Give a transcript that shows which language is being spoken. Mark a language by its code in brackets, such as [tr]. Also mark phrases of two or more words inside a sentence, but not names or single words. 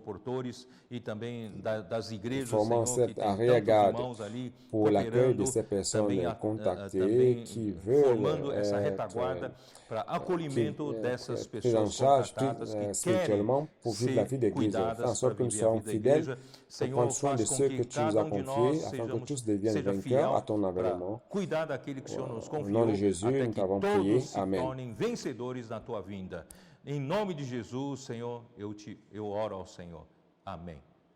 [fr] formant cette arrière-garde pour l'accueil de ces personnes contactées qui veulent être prises en charge spirituellement pour vivre la vie d'église. Faire en sorte que nous soyons fidèles pour prendre soin de ceux que tu nous as confiés, afin que tous deviennent vainqueurs à ton avènement. Au nom de Jésus, nous t'avons prié. Amen. [pt] Vencedores na tua vinda. Em nome de Jesus, Senhor, eu oro ao Senhor. Amém.